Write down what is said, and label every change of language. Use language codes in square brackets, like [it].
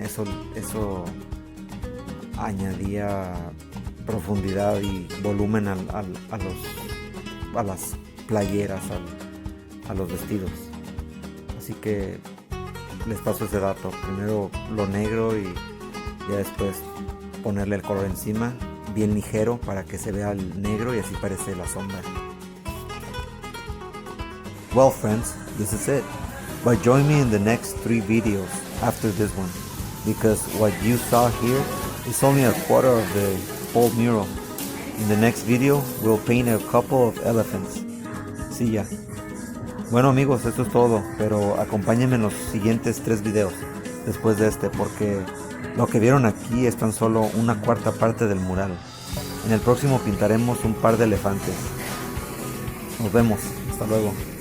[es] Eso añadía profundidad y volumen a las playeras, a los vestidos. Así que les paso ese dato. Primero lo negro y ya después ponerle el color encima, bien ligero para que se vea el negro y así parece la sombra. [en] Well friends, this is it. But join me in the next 3 videos after this one, because what you saw here is only a quarter of the whole mural. In the next video, we'll paint a couple of elephants. See ya. [es] Bueno amigos, esto es todo, pero acompáñenme en los siguientes 3 videos después de este, porque lo que vieron aquí es tan solo una cuarta parte del mural. En el próximo pintaremos un par de elefantes. Nos vemos, hasta luego.